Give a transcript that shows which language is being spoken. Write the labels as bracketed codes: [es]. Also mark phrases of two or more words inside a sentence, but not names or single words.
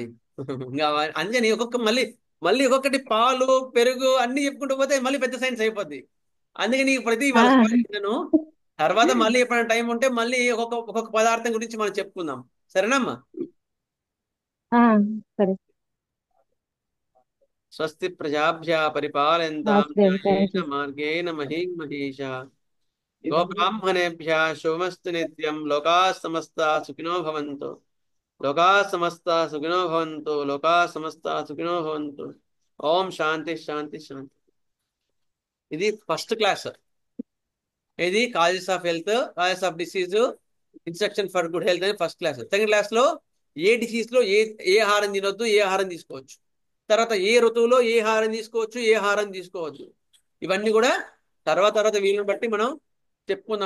[te] ఇంకా అందుకని మళ్ళీ ఒక్కొక్కటి పాలు, పెరుగు అన్ని చెప్పుకుంటూ పోతే మళ్ళీ పెద్ద సైన్స్ అయిపోద్ది. అందుకని ప్రతి నేను తర్వాత మళ్ళీ ఎప్పుడైనా టైం ఉంటే మళ్ళీ ఒక్కొక్క పదార్థం గురించి మనం చెప్పుకుందాం. సరేనమ్మా? సరే. [sa] స్వస్తి ప్రజాభ్య పరిపాలయంతాం న్యాయేన మార్గేణ మహీం మహీషా గోబ్రాహ్మణేభ్య శుభమస్తు నిత్యం. లోకాః సమస్తాః సుఖినో భవంతు. లోకాః సమస్తాః సుఖినో భవంతు. లోకాః సమస్తాః సుఖినో భవంతు. ఓం శాంతి శాంతి శాంతి. [en] ఇది first class. ఇది causes of health, causes of disease, instruction for good health అని first class. second class [te] లో ఏ డిసీజ్ లో ఏ ఆహారం తినొద్దు, ఏ ఆహారం తీసుకోవచ్చు. తర్వాత ఏ ఋతువులో ఏ ఆహారం తీసుకోవచ్చు, ఏ ఆహారం తీసుకోవచ్చు, ఇవన్నీ కూడా తర్వాత వీలుని బట్టి మనం చెప్పుకుందాం.